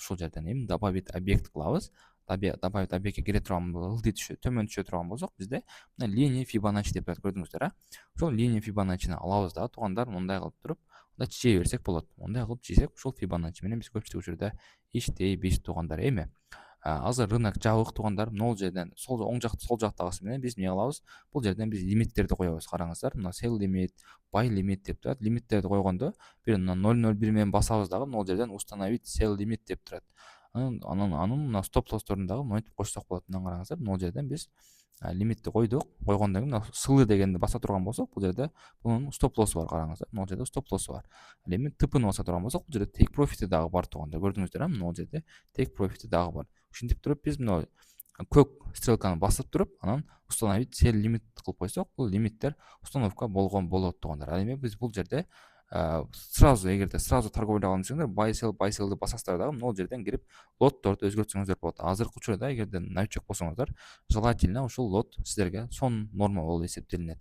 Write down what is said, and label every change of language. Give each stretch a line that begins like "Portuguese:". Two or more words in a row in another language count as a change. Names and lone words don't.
Kyrgyz: Ушул жерден эми
Russian: добавить объект
Kyrgyz: кылабыз.
Russian: Добавить объектке
Kyrgyz: кире турган ылдый төмөн түшө турган болсок, бизде мына
Russian: линия Фибоначчи
Kyrgyz: деп турат, көрдүңүздөр, Ошол
Russian: линия Фибоначчини
Kyrgyz: алабыз да туугандар, мындай кылып туруп, мындай чийе берсек болот. Мындай кылып чийсек, ушул Фибоначчи менен биз көпчүлүк учурда иштейбиз туугандар. Эми азыр рынок жабык туугандар, могул жерден сол жактагысы менен биз эмне кылабыз? Бул жерден биз лимиттерди коебуз. Караңыздар, мына
English: sell limit, buy limit
Kyrgyz: деп турат. Лимиттерди койгондо бир мына 001 менен басабыз дагы могул жерден установить
English: sell limit
Kyrgyz: деп турат. Анын мына
Russian: стоп лоссторун
Kyrgyz: дагы монтип кошсок болот. Мына караңыздар, могул жерден биз лимитти койдук. Койгондон кийин мына сылы дегенди баса турган болсок, бул жерде бунун
Russian: стоп лоссу
Kyrgyz: бар, караңыздар. Могул жерде
Russian: стоп лоссу
Kyrgyz: бар. Ал эми тпны баса турган болсок, бул жерде
English: take profit
Kyrgyz: дагы бар туугандар, көрдүңүздөр, могул жерде
English: take profit
Kyrgyz: дагы бар. Ушинтип туруп биз мына көк стрелканы басып туруп, анан установить
English: sell limit
Kyrgyz: кылып койсок, бул лимиттер установка болгон болот туугандар. Ал эми биз бул жерде сразу, эгерде сразу торговляга алсаңыздар,
English: buy sell'ды
Kyrgyz: басасыздар дагы могул жерден кирип лотторду өзгөртсөңүздөр болот. Азыркы учурда эгерде новичок болсоңуздар, желательно ушул лот сиздерге сон норма болуп эсептелинет.